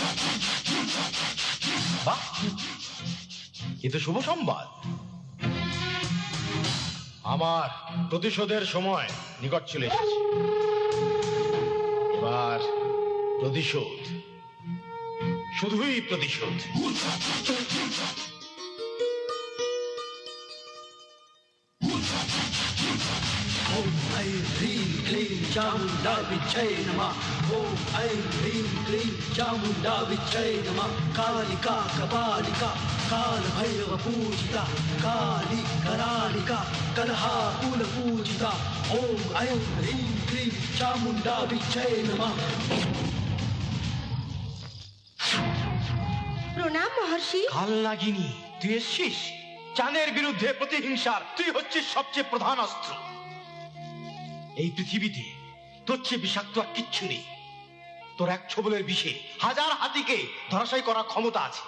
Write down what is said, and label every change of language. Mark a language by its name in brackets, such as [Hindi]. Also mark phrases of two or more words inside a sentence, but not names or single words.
[Bangla] বাহ, এ তো শুভ সংবাদ। আমার প্রতিশোধের সময় নিকট চলে এসেছে। এবার প্রতিশোধ, শুধুই প্রতিশোধ। [Sanskrit] ॐ ऐं ह्रीं क्लीं चामुण्डा विच्ഛै नमः। ॐ ऐं ह्रीं क्लीं चामुण्डा विच्ഛै नमः। कालिका कपालिका कालभैरव पूजिता, काली करालिका कलहाकुल पूजिता। ॐ ऐं ह्रीं क्लीं चामुण्डा विच्ഛै नमः। [Bangla] প্রণাম মহর্ষি। কাল নাগিনী, তুই এসছিস? চাঁদের বিরুদ্ধে প্রতিহিংসার তুই হচ্ছিস সবচেয়ে প্রধান অস্ত্র। এই পৃথিবীতে তোর চেয়ে বিষাক্ত আর কিচ্ছু নেই। তোর এক ছোবলের বিষে হাজার হাতিকে ধরাশায়ী করার ক্ষমতা আছে।